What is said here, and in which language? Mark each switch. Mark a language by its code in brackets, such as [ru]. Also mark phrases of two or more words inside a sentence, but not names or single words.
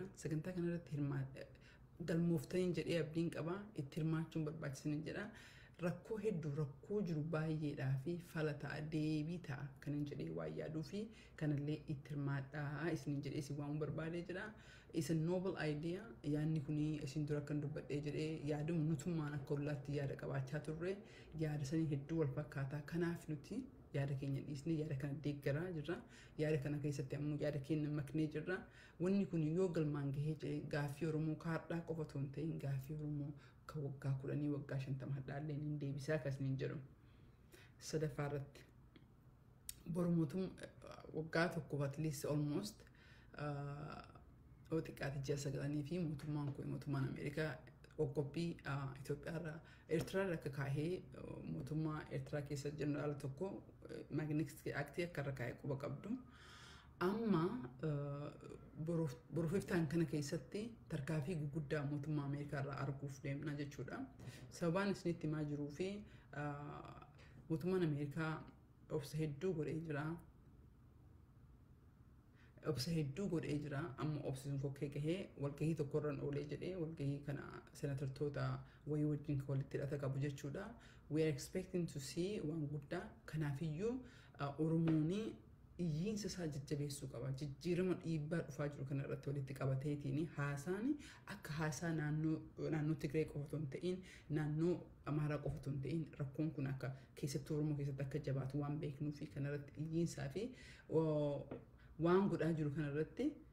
[om] Sagantaa kana irratti galmooftanii jedhee abdiin qaba itti hirmaachuun barbaachisan jedha. rakkoo hedduu rakkoo jiru baay'eedhaa fi fala ta'a deebii ta'a kanan jedhee waa yaaduu fi kanallee itti hirmaadhaa isiniin jedhee isin waamuu barbaadee jira. Isa [en] noble idea [om] yaadni kuni isin dura kan dubbadhee jedhee yaadamu nutummaan akka ollaatti yaada qabaachaa turre yaada sanii hedduu wal fakkaataa kanaaf nuti yaada keenya dhiisnee yaada kana deeggaraa jirra. Yaada kana keessatti ammoo yaada keenya maknee jirra. Wanni kun yoo galmaan gahee jedhee gaaffii Oromoo kaardhaa qofa otoo hin ta'in gaaffii Oromoo kan waggaa 10 waggaa 50 hadhaallee hin deebisaa akkasiniin jedhu. Sadaffaa irratti borumootum waggaa tokko [en] at least almost [om] xiqqaati ji'a 9 fi mootummaan kun mootummaan Ameerikaa qoqqobbii Itoophiyaa irraa Eertiraa irra akka kaahee mootummaa Eertiraa keessa jeneraal tokko Magnitsky Act akka irra kaahee quba qabdu. Amma borofiftaan kana keessatti tarkaanfii guguddaa mootummaa Ameerikaa irraa arguuf deemna jechuudha. Sababaan isinitti himaa jiruu fi mootummaan Ameerikaa obsa hedduu godhee jira. Obsa hedduu godhee jira. Amma obsi sun kokkee gahee walgahii tokkorraan oolee jedhee walgahii kana senatartoota wayii wajjin walitti hidhata qabu jechuudha. [en] We are expecting to see [om] waan guddaa kanaafiyyuu Oromoonii iyyiinsa isaa jajjabeessuu qaba. Jijjiirama dhiibbaa dhufaa jiru kana irratti walitti qabateetiin haasaan akka haasaa naannoo Tigree qofa otoo hin ta'in naannoo Amaaraa qofa otoo hin ta'in rakkoon kun akka keessattuu Oromoo keessatti akka jabaatu waan beeknuu fi kana irratti iyyiinsaa fi waan godhaa jiru kana irratti